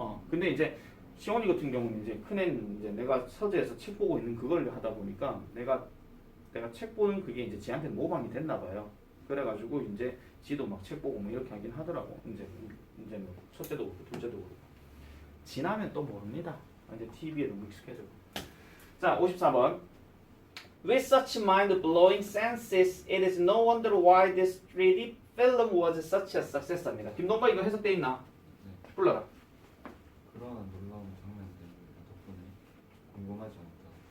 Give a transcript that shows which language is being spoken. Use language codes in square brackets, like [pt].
[ko] 근데 이제 시원이 같은 경우는 이제 큰애는 이제 내가 서재에서 책 보고 있는 그걸 하다 보니까 내가 책 보는 그게 이제 지한테 모방이 됐나 봐요. 그래가지고 이제 지도 막 책 보고 뭐 이렇게 하긴 하더라고. 이제 뭐 첫째도 그렇고 둘째도 그렇고. 지나면 또 모릅니다. 이제 TV에 너무 익숙해져. 자, 54번. [en] With such mind-blowing senses, it is no wonder why this 3D film was such a success [ko] 입니다. 김동박 이거 해석돼 있나? 네. 불러라. 그러한 놀라운 장면들 덕분에 궁금하지 않다.